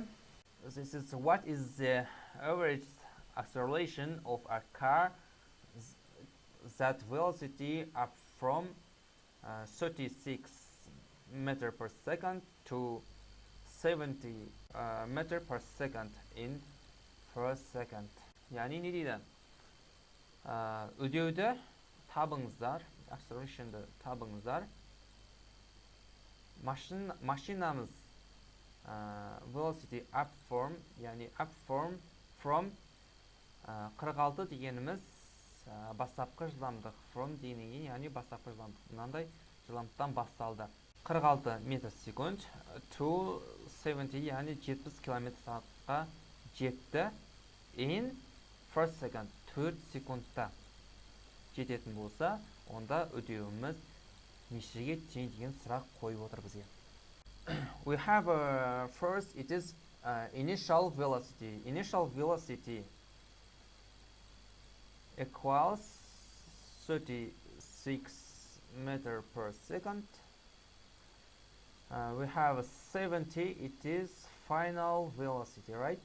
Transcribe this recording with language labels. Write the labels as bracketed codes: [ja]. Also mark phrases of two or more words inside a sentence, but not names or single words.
[en] This is what is the average acceleration of a car that velocity up from 36 meter per second to 70 meter per second in first second. [kk] Yani ne дейді? Үдеуді табыңыздар, acceleration'ды табыңыздар. Машинамыз [en] velocity up from, [kk] yani [en] up from [kk] 46 дегеніміз бастапқы жылдамдық, from дегеннен, yani бастапқы жылдамдық. Мынандай жылдамдықтан басталды. 46 метр секунд to 70, yani 70 км сағатқа жетті. [en] In first second, [kk] 4 секундта жететін болса, онда үдеуіміз нешеге тең деген сұрақ қойып отыр бізге. [en] We have first, it is initial velocity. Initial velocity equals 36 meter per second. We have 70, it is final velocity, right?